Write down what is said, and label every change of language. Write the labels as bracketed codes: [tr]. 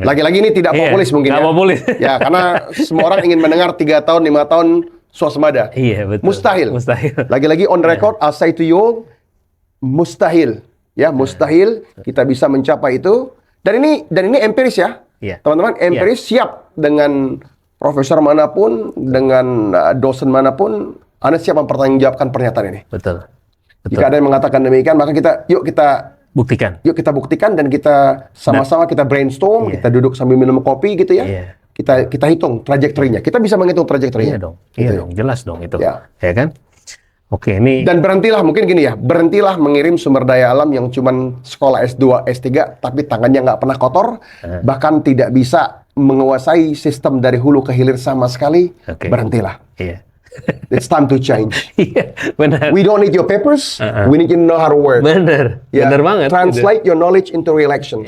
[id] lagi-lagi ini tidak populis mungkin nggak ya. populis. Ya, karena semua orang ingin mendengar 3 tahun, 5 tahun swasembada. Iya, betul. Mustahil. Lagi-lagi [en] on record, I'll say to you all, [id] mustahil. Ya, mustahil kita bisa mencapai itu. Dan ini empiris ya. Iya. Teman-teman, empiris siap dengan profesor manapun, dengan dosen manapun, Anda siap mempertanggungjawabkan pernyataan ini. Betul. Jika ada yang mengatakan demikian, maka yuk kita buktikan dan kita sama-sama kita brainstorm, kita duduk sambil minum kopi gitu ya. Iya. Kita hitung trajektorinya. Kita bisa menghitung trajektorinya. Iya dong. Gitu Iya ya. dong, jelas dong itu. Ya. Ya kan? Oke, ini Dan berhentilah, mungkin gini ya, berhentilah mengirim sumber daya alam yang cuman sekolah S2, S3, tapi tangannya nggak pernah kotor, bahkan tidak bisa menguasai sistem dari hulu ke hilir sama sekali. Oke. Berhentilah. iya. [en] It's time to change. [id] Iya, benar. [en] We don't need your papers, we need you to know how to work. [id] Benar. Ya, Benar banget. [en] Translate your knowledge into real actions.